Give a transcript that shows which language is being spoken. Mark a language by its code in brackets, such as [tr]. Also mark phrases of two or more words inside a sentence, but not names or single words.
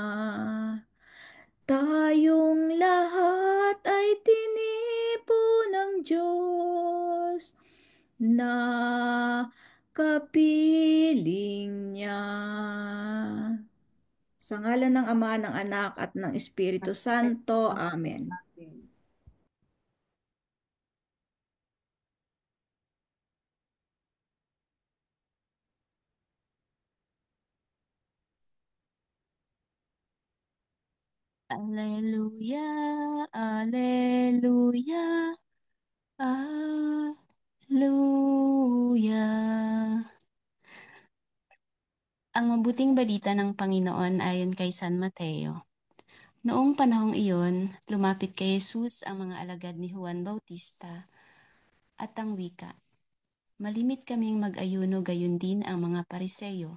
[tl] Tayong lahat ay tinipo ng Diyos na kapiling niya. Sa ngalan ng Ama, ng Anak, at ng Espiritu Santo. Amen. Alleluia, alleluia, alleluia. Ang mabuting balita ng Panginoon ayon kay San Mateo. Noong panahong iyon, lumapit kay Jesus ang mga alagad ni Juan Bautista at ang wika, "Malimit kaming mag-ayuno gayon din ang mga Pariseyo.